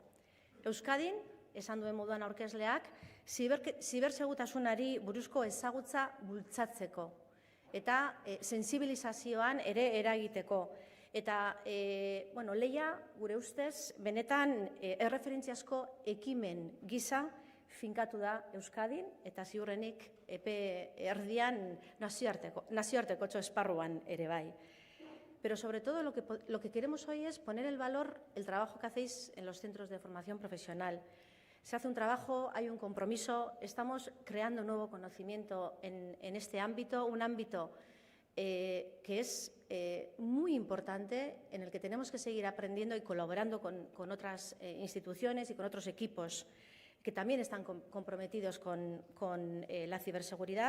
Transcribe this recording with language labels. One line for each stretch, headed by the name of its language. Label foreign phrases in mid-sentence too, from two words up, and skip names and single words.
Basque: Euskadin, esan duen moduan aurkezleak, zibersegurtasunari buruzko ezagutza bultzatzeko eta sensibilizazioan ere eragiteko. Eta, lehia, gure ustez, benetan erreferentziazko ekimen gisa finkatu da Euskadin eta ziurrenik epe erdian nazioarteko esparruan ere bai.
Spanish: Pero sobre todo lo que queremos hoy es poner el valor, el trabajo que hacéis en los centros de formación profesional. Se hace un trabajo, hay un compromiso, estamos creando nuevo conocimiento en este ámbito, un ámbito que es muy importante, en el que tenemos que seguir aprendiendo y colaborando con otras instituciones y con otros equipos que también están comprometidos con la ciberseguridad.